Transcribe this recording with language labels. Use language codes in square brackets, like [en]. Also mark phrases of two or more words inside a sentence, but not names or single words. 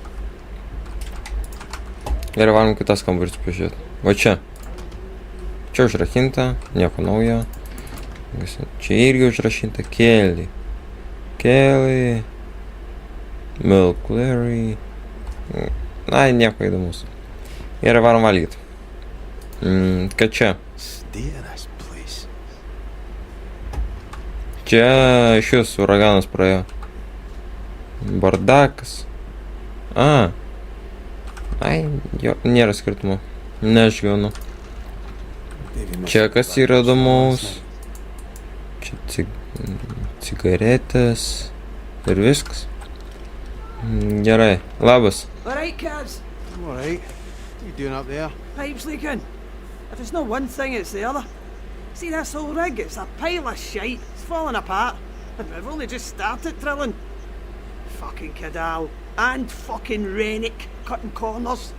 [lt] Gerai, varom kitas kambarys pažiūrėti. Va čia. Čia užrakinta, nieko naujo. Čia irgi užrašinta. Kelly. [en] Kelly. Milk Larry. [lt] Ai, nieko įdomus. Gerai, varom valgyti. Ką čia? [en] Stay in this place. [lt] Čia šis uraganas praėjo. Bardakas. Ai, jo, nėra skirtumo. Neišgyvenu. Čia kas yra įdomaus. Čia cigaretės. Ir viskas. Gerai, labas. [en] Alright, Cass. Alright. What are you doing up there? Pipes leaking. If it's not one thing, it's the other. See this whole rig? It's a pile of shite. It's falling apart. I've only just started drilling. Fucking Cadal. And fucking Rennick cutting corners.